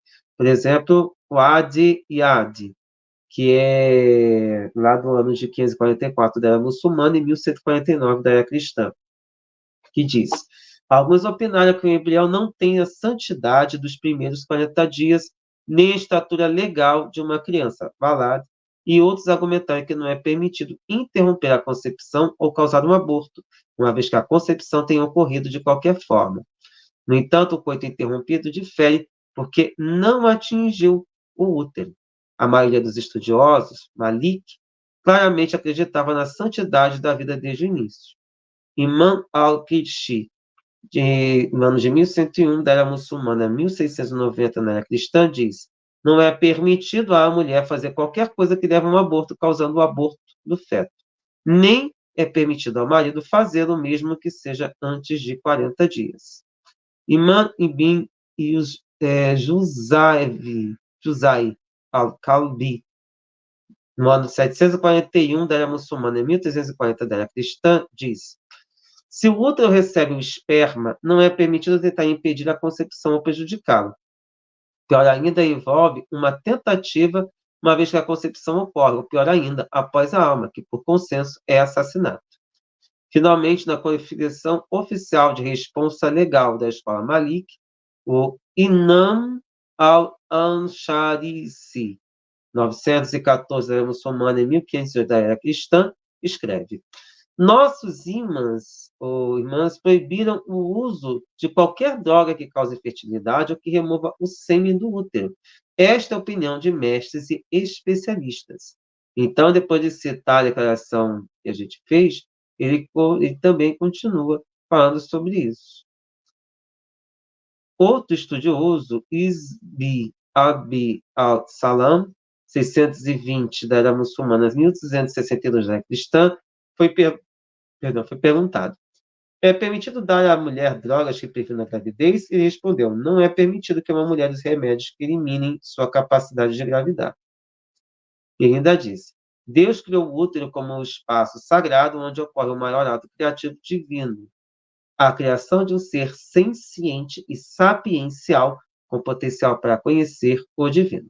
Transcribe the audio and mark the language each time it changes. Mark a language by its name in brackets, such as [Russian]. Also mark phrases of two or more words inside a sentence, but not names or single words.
[Portuguese] Por exemplo, o Adi Yadi, que é lá do ano de 544 da era muçulmana e 1149 da era cristã, que diz: alguns opinaram que o embrião não tem a santidade dos primeiros 40 dias, nem a estatura legal de uma criança, Valad, e outros argumentaram que não é permitido interromper a concepção ou causar um aborto, uma vez que a concepção tenha ocorrido de qualquer forma. No entanto, o coito interrompido difere porque não atingiu o útero. A maioria dos estudiosos, Malik, claramente acreditava na santidade da vida desde o início. Imam al-Qidshi, no ano de 1101 da era muçulmana, 1690 na era cristã, diz: não é permitido à mulher fazer qualquer coisa que leve a um aborto, causando o aborto do feto. Nem é permitido ao marido fazê-lo, mesmo que seja antes de 40 dias. Imam ibn Juzai al-Kalbi, no ano 741 da era muçulmana e 1340 da era cristã, diz: se o útero recebe o esperma, não é permitido tentar impedir a concepção ou prejudicá-lo. Pior ainda, envolve uma tentativa, uma vez que a concepção ocorre, ou pior ainda, após a alma, que por consenso é assassinato. Finalmente, na qualificação oficial de responsa legal da escola Malik, o Imam al-Ansharisi, 914 da era muçulmana e 1508 da era cristã, escreve: nossos imãs ou irmãs proibiram o uso de qualquer droga que cause fertilidade ou que remova o sêmen do útero. Esta é a opinião de mestres e especialistas. Então, depois de citar a declaração que a gente fez, ele também continua falando sobre isso. Outro estudioso, Izbi Abi al-Salam, 620 da era muçulmana, 1262 da era cristã, foi perguntado: é permitido dar à mulher drogas que previnem a gravidez? Ele respondeu: não é permitido que uma mulher use remédios que eliminem sua capacidade de engravidar. Ele ainda disse: Deus criou o útero como um espaço sagrado onde ocorre o maior ato criativo divino, a criação de um ser senciente e sapiencial, com potencial para conhecer o divino.